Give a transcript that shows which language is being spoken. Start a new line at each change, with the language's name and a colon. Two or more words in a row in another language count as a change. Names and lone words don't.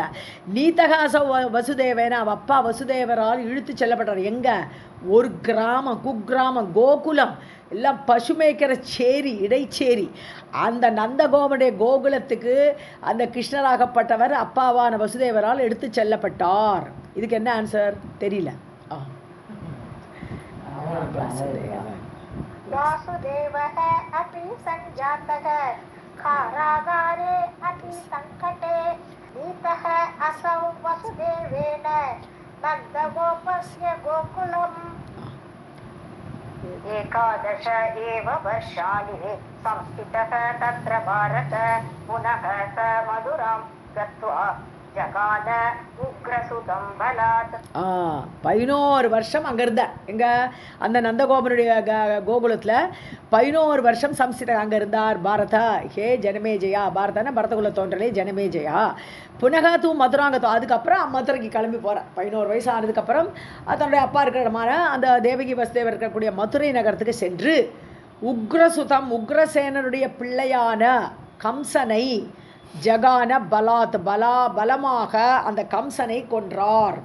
Tamil: நீத்தகாச வசுதேவன அப்பா வசுதேவரால் இழுத்து செல்லப்பட்டார். எங்கே? ஒரு கிராமம் குக்கிராமம் கோகுலம் எல்லாம் பசு மேய்க்கிற சேரி இடைச்சேரி அந்த நந்தகோபனுடைய கோகுலத்துக்கு அந்த கிருஷ்ணராகப்பட்டவர் அப்பாவான வசுதேவரால் எடுத்து செல்லப்பட்டார். இதுக்கு என்ன ஆன்சர் தெரியல.
Sanskrit: वासुदेवः अपि सञ्जातः कारागारे अतिसङ्कटे नीतः असौ वसुदेवेन नन्दगोपस्य गोकुलम्. एकादश एव वर्षाणि संस्थितः तत्र भारत पुनः स मधुरां गत्वा जगान उग्रसुतं बलात्
Tamil: 11 வருஷம் அங்கே இருந்தார். எங்கே அந்த நந்தகோபனுடைய கோகுலத்தில் 11 வருஷம் சம்ஸ்திதர் அங்கே இருந்தார். பாரதா ஹே ஜனமேஜயா, பாரதனா பரதகுல தோன்றலே ஜனமேஜயா
Sanskrit: पुनः तु मधुरां गत्वा.
Tamil: அதுக்கப்புறம் மதுரைக்கு கிளம்பி போகிறார். 11 வயசு ஆனதுக்கப்புறம் தன்னுடைய அப்பா இருக்கிறமான அந்த தேவகி வசுதேவர் இருக்கக்கூடிய மதுரை நகரத்துக்கு சென்று உக்ரசுதம் உக்ரசேனனுடைய பிள்ளையான கம்சனை
Sanskrit: जघान बलात्
Tamil: பலமாக அந்த கம்சனை கொன்றார்.